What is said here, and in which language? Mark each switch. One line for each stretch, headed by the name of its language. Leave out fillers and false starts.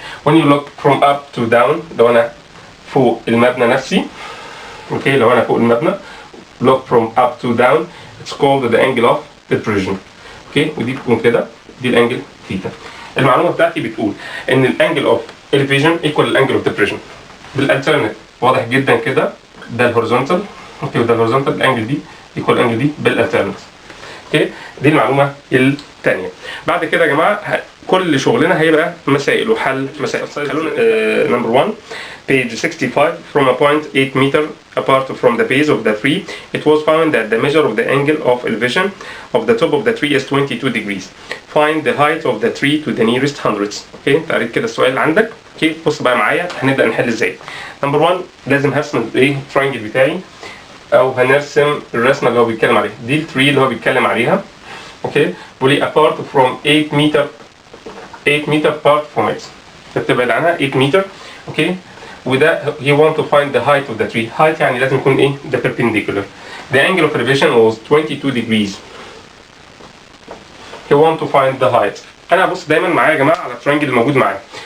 English: when you look from up to down،
Arabic: لو انا فوق المبنى
English: نفسي، اوكي، لو انا فوق المبنى look from up to down it's called the angle of depression.
Arabic: اوكي، ودي بتكون كده، دي الانجل ثيتا. المعلومه بتاعتي بتقول ان الانجل اوف elevation equal الانجل اوف depression بالالترنت. واضح جدا كده، ده الهوريزونتال، اوكي، وده الهوريزونتال، الانجل دي equal الانجل دي بالالترنت. اوكي، دي المعلومه الثانيه. بعد كده يا جماعه كل شغلنا هيبقى مسائل وحل مسائل.
English: Number 1 page 65 from a point 8 meter apart from the base of the tree it was found that the measure of the angle of elevation of the top of the tree is 22 degrees. Find the height of the tree to the nearest hundredths.
Arabic: اوكي، انت قريت كده السؤال اللي عندك. اوكي، بص بقى معايا هنبدا نحل ازاي. نمبر 1 لازم هرسم ايه التراينجل بتاعي، او هنرسم الرسمه اللي هو بيتكلم عليها. دي التري اللي هو بيتكلم عليها. اوكي، بيقول لي
English: apart from 8 meter apart from it،
Arabic: بتبعد عنها 8 متر. اوكي، وده
English: he want to find the height of the tree.
Arabic: height يعني لازم يكون ايه؟ ده perpendicular.
English: the angle of elevation was 22 degrees. he want to find the height.
Arabic: انا بص دايما معايا يا جماعه على الترينجل الموجود معايا.